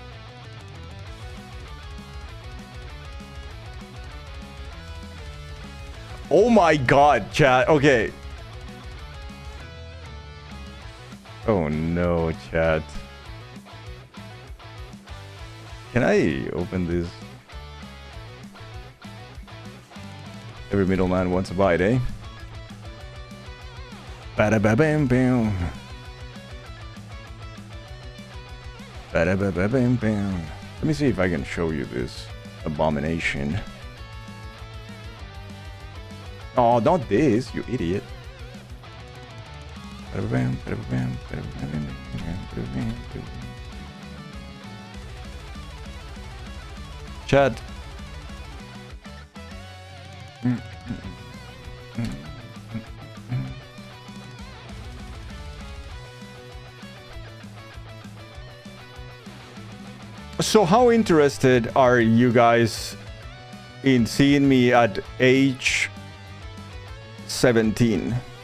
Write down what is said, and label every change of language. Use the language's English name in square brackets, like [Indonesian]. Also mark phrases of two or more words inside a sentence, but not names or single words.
[English] Oh my god, chat. Okay. Oh no, chat. Can I open this? Every middleman wants a bite, eh? Ba-da-ba-bam-bam. Ba-da-ba-ba-bam-bam. Let me see if I can show you this abomination. Oh, not this, you idiot. Ba-da-ba-bam, ba-da-ba-bam, ba-da-ba-bam, ba-da-ba-bam, ba-da-ba-bam. Chat. So how interested are you guys in seeing me at age 17?